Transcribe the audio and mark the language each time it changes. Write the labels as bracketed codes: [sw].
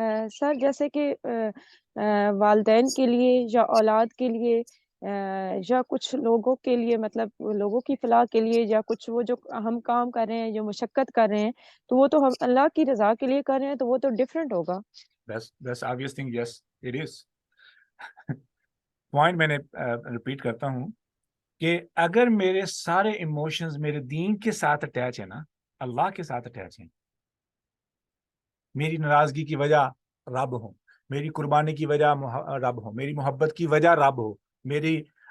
[ur] سر جیسے کہ والدین کے لیے یا اولاد کے لیے یا کچھ لوگوں کے لیے، مطلب لوگوں کی فلاح کے لیے، یا کچھ وہ جو ہم کام کر رہے ہیں، جو مشقت کر رہے ہیں، تو وہ تو ہم اللہ کی رضا کے لیے کر رہے ہیں، تو وہ تو ڈفرینٹ ہوگا. [en] That's obvious thing. Yes, it is. [ur] Point میں نے ریپیٹ کرتا ہوں کہ اگر میرے سارے ایموشنز میرے دین کے ساتھ اٹیچ ہیں نا، اللہ کے ساتھ اٹیچ ہیں، میری ناراضگی کی وجہ رب ہو، میری قربانی کی وجہ رب ہو، میری محبت کی وجہ رب ہو، میری